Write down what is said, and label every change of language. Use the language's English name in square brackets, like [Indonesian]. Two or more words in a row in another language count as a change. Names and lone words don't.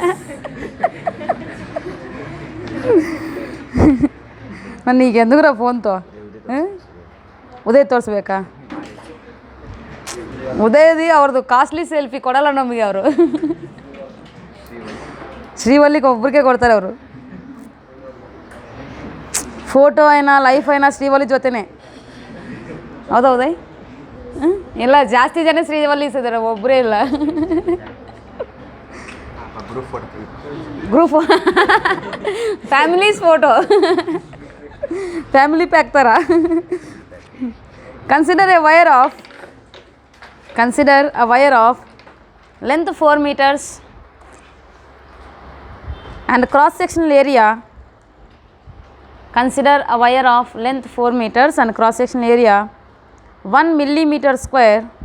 [Telugu] మరి నీకెందుకురా ఫోన్తో? [Kannada] ಉದಯ್ ತೋರಿಸ್ಬೇಕಾ? ಉದಯದಿ ಅವ್ರದ್ದು ಕಾಸ್ಟ್ಲಿ ಸೆಲ್ಫಿ ಕೊಡಲ್ಲ ನಮಗೆ ಅವರು. ಶ್ರೀವಲ್ಲಿಗೆ ಒಬ್ಬರಿಗೆ ಕೊಡ್ತಾರೆ ಅವರು. ಫೋಟೋ అయినా ಲೈಫ್ అయినా ಶ್ರೀವಲ್ಲಿ ಜೊತೆನೇ. ಹೌದಾ ಉದಯ್? ಇಲ್ಲ, ಜಾಸ್ತಿ ಜನ ಶ್ರೀವಲ್ಲಿ ಇದ್ದಾರೆ, ಒಬ್ಬರೇ ಇಲ್ಲ. ಗ್ರೂಪ್ ಫ್ಯಾಮಿಲೀಸ್ ಫೋಟೋ, ಫ್ಯಾಮಿಲಿ ಪ್ಯಾಕ್ ಥರ. [English] Consider a wire of length 4 meters and cross sectional area. Consider a wire of length 4 meters and cross sectional area 1 millimeter square.